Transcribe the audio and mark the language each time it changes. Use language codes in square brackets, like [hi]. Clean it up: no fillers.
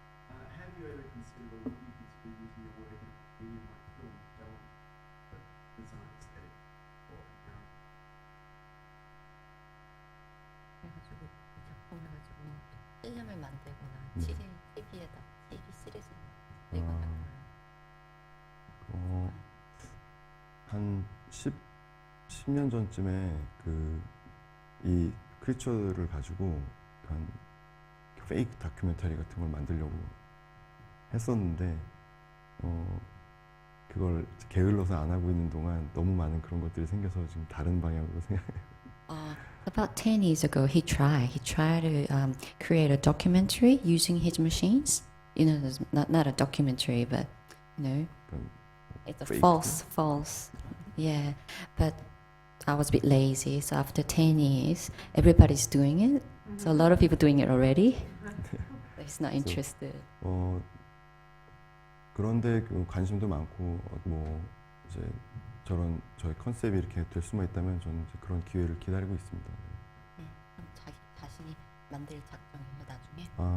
[en] Have you ever considered or would you consider using your work in a medium like film development for design aesthetic or apparent? [ko] 그래가지고 이 작품을 가지고 필름을 만들거나 TV에다 TV 시리즈 만들거나 한 10년 전쯤에 이 크리처를 가지고 한 페이크 다큐멘터리 같은 걸 만들려고 했었는데 그걸 게을러서 안 하고 있는 동안 너무 많은 그런 것들이 생겨서 지금 다른 방향으로 생각해요. [en] About 10 years ago, he tried to create a documentary using his machines. You know, there's not a documentary, but you know, it's a fake. false. Yeah, but I was a bit lazy. So after 10 years, everybody's doing it. So a lot of people doing it already. But he's not interested. [ko] 그런데 관심도 많고 이제 저의 컨셉이 이렇게 될 수만 있다면 저는 이제 그런 기회를 기다리고 있습니다. 그럼 자기 자신이 만들 작정이에요 나중에.